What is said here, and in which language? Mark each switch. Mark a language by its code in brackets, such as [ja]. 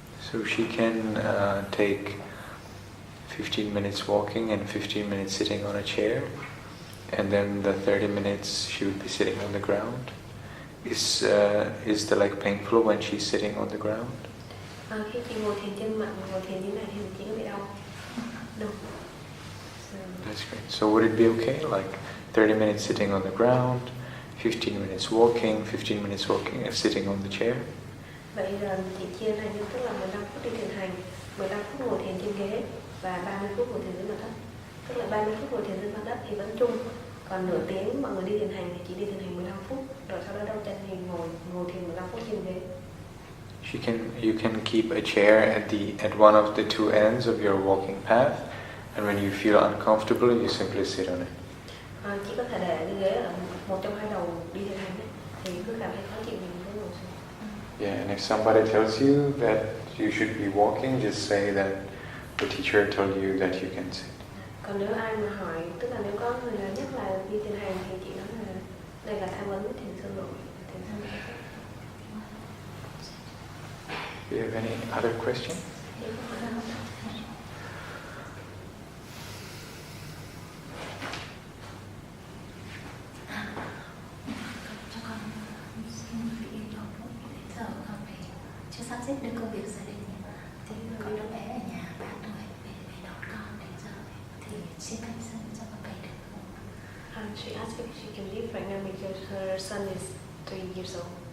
[en] So she can take 15 minutes walking and 15 minutes sitting on a chair, and then the 30 minutes she would be sitting on the ground. Is the leg painful when she's sitting on the ground? [vi] Khi chị ngồi thiền trên mặt, ngồi thiền như này thì chị có bị đau. Đúng. [en] That's great. So would it be okay, like 30 minutes sitting on the ground, 15 minutes walking, 15 minutes walking and sitting on the chair? [vi] Vậy là chị chia ra như tức là 15 phút đi thiền hành, 15 phút ngồi thiền trên ghế và 30 phút ngồi thiền dưới mặt đất. Tức là 30 phút ngồi thiền dưới mặt đất thì vẫn chung. Còn nửa tiếng mọi người đi thiền hành thì chỉ đi thiền hành 15 phút, rồi sau đó đau chân thì ngồi thiền 15 phút trên ghế. [en] You can keep a chair at one of the two ends of your walking path, and when you feel uncomfortable, you simply sit on it. [vi] Chỉ có thể để cái ghế ở một trong hai đầu đi thiền hành ấy, thì cứ cảm thấy khó chịu mình cứ ngồi xuống. [en] Yeah, and if somebody tells you that you should be walking, just say that the teacher told you that you can sit. [vi] Còn nếu ai mà hỏi, tức là nếu có người nào nhắc là đi thiền hành thì chị nói là đây là tham vấn thiền sư rồi, thiền sư. [en] Do you have any other question? [vi] Chưa sắp xếp được công việc gia đình thì có đứa bé ở nhà 3 tuổi về đón con đến giờ thì xin thầy sân cho con về được không? [en] She asked if she can leave right now because her son is 3 years old.